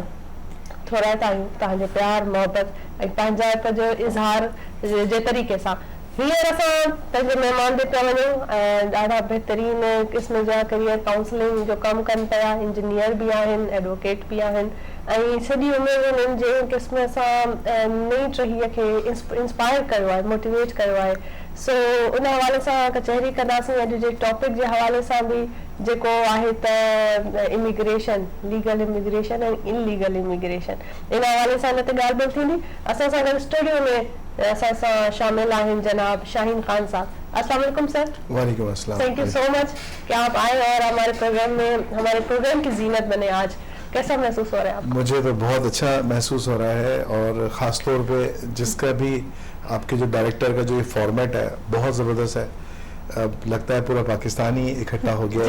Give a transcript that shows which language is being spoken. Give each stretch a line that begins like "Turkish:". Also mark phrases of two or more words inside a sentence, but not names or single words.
Sindhi: थोराईंदा आहियूं तव्हांजो प्यार मोहबत ऐं पंहिंजाइप जो इज़हार जे तरीक़े सां हींअर असां पंहिंजे महिमान ते पिया वञूं ऐं ॾाढा बहितरीन क़िस्म जा
English: career counselling
Sindhi: जो कमु कनि पिया इंजीनियर बि आहिनि एडवोकेट बि आहिनि ऐं सॼी उमिरि हुननि जे क़िस्म सां नई टहीअ खे इंस्पायर कयो आहे मोटिवेट कयो आहे सो उन हवाले सां कचहरी कंदासीं अॼु जे टॉपिक जे हवाले सां बि जेको आहे त इमिग्रेशन
English: legal immigration
Sindhi: ऐं
English: inlegal immigration
Sindhi: इन हवाले सां न त ॻाल्हि ॿोल थींदी असां सां गॾु स्टूडियो में असां सां शामिल आहिनि जनाब शाहीन खान साहब
Arabic: السلام علیکم
Sindhi: सर
Arabic: وعلیکم السلام
English: thank you so much
Urdu: کہ آپ آئے اور ہمارے پروگرام کی زینت بنے آج کیسا محسوس ہو رہا ہے آپ کو? مجھے تو بہت اچھا محسوس ہو رہا ہے اور خاص طور پے جس کا بھی آپ کے جو ڈائریکٹر کا جو یہ فارمیٹ ہے بہت زبردست ہے اب لگتا ہے پورا پاکستان ہی اکٹھا ہو گیا